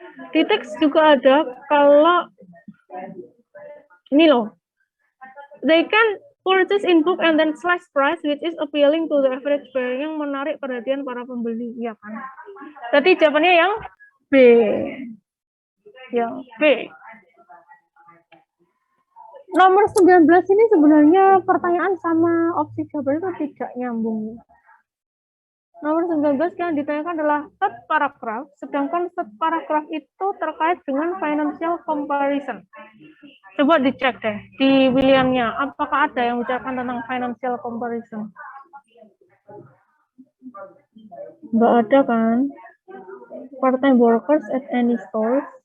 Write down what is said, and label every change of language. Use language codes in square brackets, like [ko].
[id] Di teks juga ada kalau ini loh. [en] They can purchase in bulk and then slash price which is appealing to the average buyer, [id] yang menarik perhatian para pembeli, ya kan. Jadi jawabannya yang B. Yang B. Nomor 19 ini sebenarnya pertanyaan sama opsi jawaban itu tidak nyambung. Nomor 19 yang ditanyakan adalah third paragraph, sedangkan third paragraph itu terkait dengan financial comparison. Coba dicek deh di pilihannya, apakah ada yang bicarakan tentang financial comparison? Nggak ada kan? [en] Part-time workers at any stores.